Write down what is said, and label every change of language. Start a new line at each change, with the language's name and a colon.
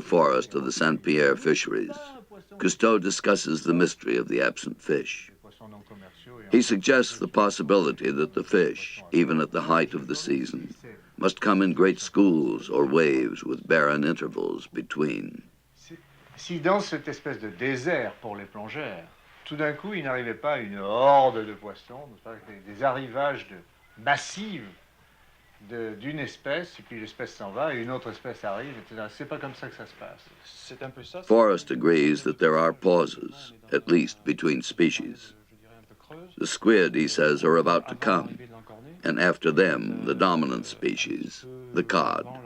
English: Forrest of the Saint Pierre Fisheries, Cusто discusses the mystery of the absent fish. He suggests the possibility that the fish, even at the height of the season, must come in great schools or waves with barren intervals between.
French: Si dans cette espèce de désert pour les plongeurs, tout d'un coup il n'arrivait pas une horde de poissons, des arrivages massifs d'une espèce, et puis l'espèce s'en va, et une autre espèce arrive, etc. C'est pas comme ça que ça se passe. C'est un peu ça.
English: Forrest agrees that there are pauses, at least between species. The squid, he says, are about to come, and after them, the dominant species, the cod.